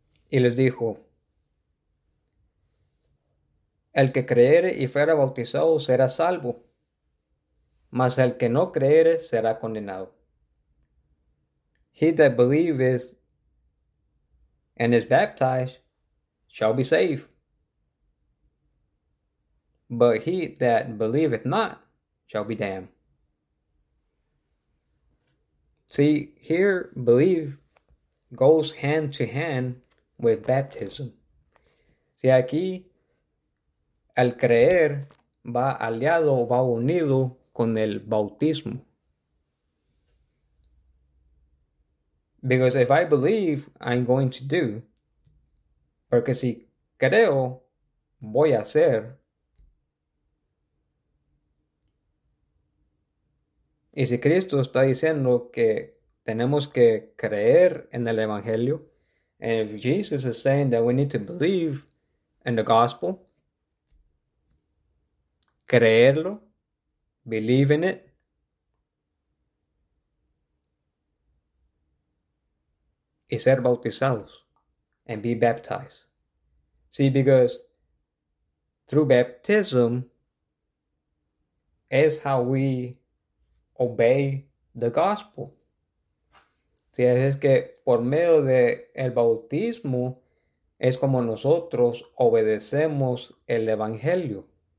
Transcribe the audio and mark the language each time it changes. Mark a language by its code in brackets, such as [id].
[es] Y les dijo: el que creyere y fuere bautizado será salvo, mas el que no creyere será condenado. [en] He that believeth and is baptized shall be saved, but he that believeth not shall be damned. See, here believe goes hand to hand with baptism. [es] See, aquí el creer va aliado, va unido con el bautismo. [en] Because if I believe, I'm going to do. [es] Porque si creo, voy a hacer. Y si Cristo está diciendo que tenemos que creer en el Evangelio, [en] and if Jesus is saying that we need to believe in the gospel, [es] creerlo, [en] believe in it. [es] Y ser bautizados. [en] And be baptized. See, because through baptism is how we obey the gospel. [es] Si es que por medio de el bautismo es como nosotros obedecemos el evangelio.